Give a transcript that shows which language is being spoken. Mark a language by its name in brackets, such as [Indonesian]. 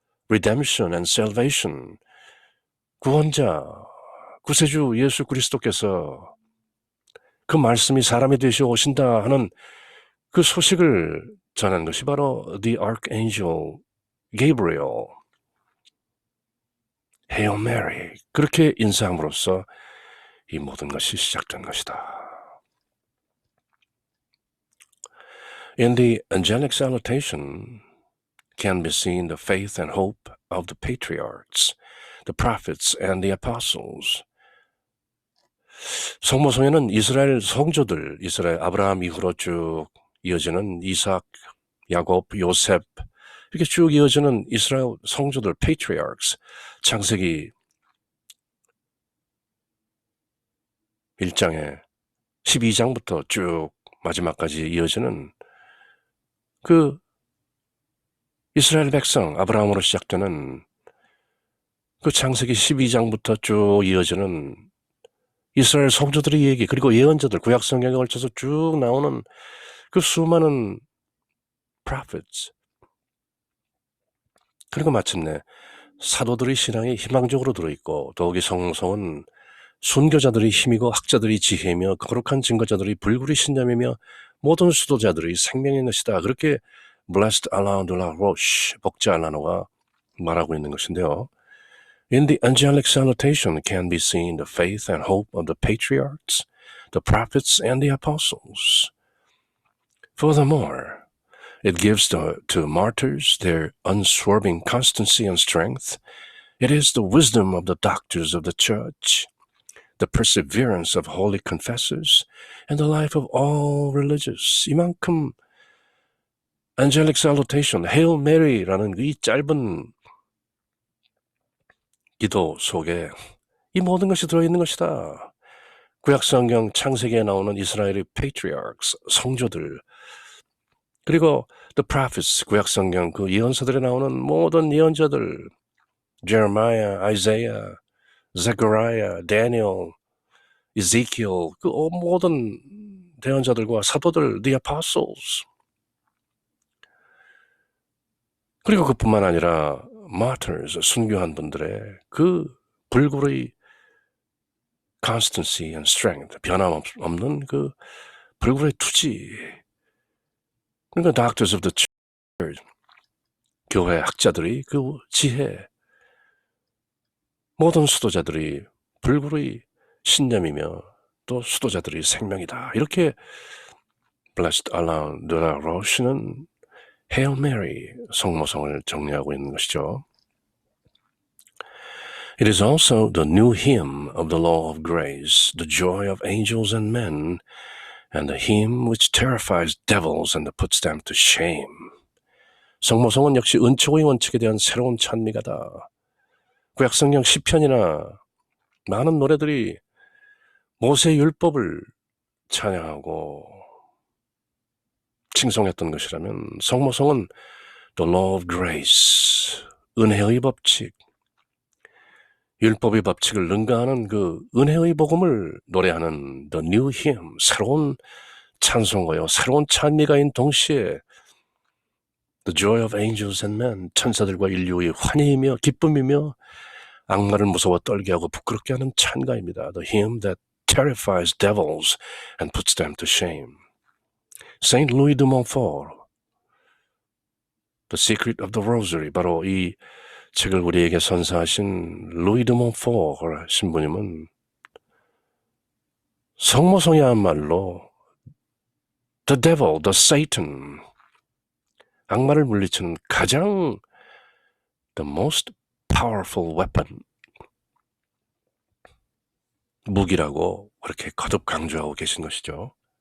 [Korean] redemption and salvation, 구원자, 구세주 예수 그리스도께서 그 말씀이 사람이 되시어 오신다 하는 그 소식을 전한 것이 바로 [English] the archangel Gabriel, Hail Mary, [Korean] 그렇게 인사함으로써 이 모든 것이 시작된 것이다. [English] In the angelic salutation can be seen the faith and hope of the patriarchs, the prophets and the apostles. [Korean] 성모성에는 이스라엘 성조들, 이스라엘 아브라함 이후로 쭉 이어지는 이삭, 야곱, 요셉 이렇게 쭉 이어지는 이스라엘 성조들, patriarchs, 창세기 1장에 12장부터 쭉 마지막까지 이어지는 그 이스라엘 백성, 아브라함으로 시작되는 그 창세기 12장부터 쭉 이어지는 이스라엘 성조들의 얘기, 그리고 예언자들, 구약 성경에 걸쳐서 쭉 나오는 그 수많은 prophets, 그리고 마침내 사도들의 신앙이 희망적으로 들어있고, 더욱이 성성은 순교자들의 힘이고 학자들의 지혜이며 거룩한 증거자들의 불굴의 신념이며 모든 수도자들의 생명인 것이다. 그렇게 Blessed Alain de la Roche, 복자 알라노가 말하고 있는 것인데요. [English] In the angelic salutation can be seen the faith and hope of the patriarchs, the prophets, and the apostles. Furthermore, it gives to martyrs their unswerving constancy and strength. It is the wisdom of the doctors of the church, the perseverance of holy confessors, and the life of all religious. [Korean] 이만큼 [English] angelic salutation, [Korean] Hail Mary라는 이 짧은 기도 속에 이 모든 것이 들어있는 것이다. 구약성경 창세기에 나오는 이스라엘의 patriarchs, 성조들, 그리고 [English] the prophets, [Korean] 구약성경 그 예언서들에 나오는 모든 예언자들, Jeremiah, Isaiah, Zechariah, Daniel, Ezekiel, 그 모든 대언자들과 사도들, [English] the apostles. [Korean] 그리고 그뿐만 아니라 martyrs, 순교한 분들의 그 불굴의 [English] constancy and strength, [Korean] 변함없는 그 불굴의 투지. 그러니까 [English] doctors of the church, [Korean] 교회 학자들이 그 지혜, 모든 수도자들이 불굴의 신념이며 또 수도자들의 생명이다. 이렇게 Blessed Alain de la Roche는 Hail Mary, 성모성을 정리하고 있는 것이죠. [English] It is also the new hymn of the law of grace, the joy of angels and men, and the hymn which terrifies devils and puts them to shame. [Korean] 성모성은 역시 은총의 원칙에 대한 새로운 찬미가다. 구약성경 시편이나 많은 노래들이 모세의 율법을 찬양하고 칭송했던 것이라면 성모성은 [English] the law of grace, [Korean] 은혜의 법칙, 율법의 법칙을 능가하는 그 은혜의 복음을 노래하는 [English] the new hymn, [Korean] 새로운 찬송가요, 새로운 찬미가인 동시에 [English] the joy of angels and men, [Korean] 천사들과 인류의 환희이며 기쁨이며 악마를 무서워 떨게 하고 부끄럽게 하는 찬가입니다. [English] The hymn that terrifies devils and puts them to shame. [Korean] Saint Louis de Montfort, The Secret of the Rosary, 바로 이 책을 우리에게 선사하신 루이 드 몬포르 신부님은 성모성이야말로 [English] the devil, the Satan, [Korean] 악마를 물리치는 가장 [English] the most powerful weapon, [Korean] 무기라고 그렇게 거듭 강조하고 계신 것이죠.